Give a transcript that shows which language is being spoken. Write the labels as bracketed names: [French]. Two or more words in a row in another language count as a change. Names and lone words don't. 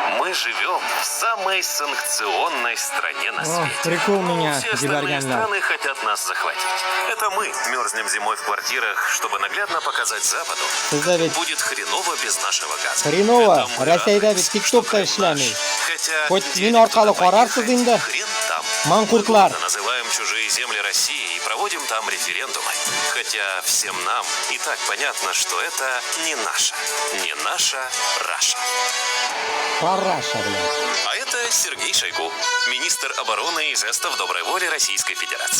[Russian] мы живем в самой санкционной стране на свете. Прикол меня, Все остальные страны хотят нас захватить. Это мы мерзнем зимой в квартирах, чтобы наглядно показать Западу. Будет хреново без нашего газа. Хреново. [Uzbek] Rossiyadagi TikTok'ta ishlamay. Хоть men orqali qararsiz endi. Manqurtlar. [Russian] Называем чужие земли России и проводим там референдумы. Хотя всем нам и так понятно, что это не наша Раша. Параша, блядь. А это Сергей Шойгу, министр обороны и жестов доброй воли Российской Федерации.